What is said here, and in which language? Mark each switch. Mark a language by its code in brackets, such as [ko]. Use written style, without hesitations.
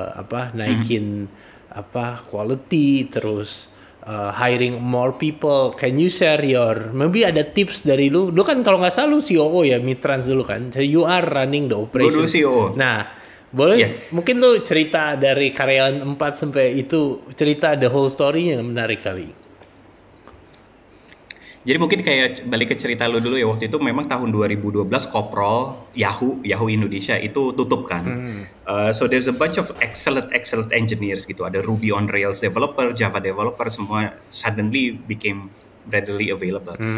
[en] Naikin quality terus hiring more people. Can you share maybe [id] ada tips dari lu? Lu kan kalau nggak salah lu COO ya Mitrans dulu kan. [en] So you are running the operation. [id] Lu COO. Nah, boleh mungkin lu cerita dari karyawan 4 sampai itu, cerita [en] the whole story [id] yang menarik kali. Jadi mungkin kayak balik ke cerita lu dulu ya, waktu itu memang tahun 2012 Coprol Yahoo Indonesia itu tutup kan. [en] So there's a bunch of excellent engineers gitu. Ada Ruby on Rails developer, Java developer, semua suddenly became readily available.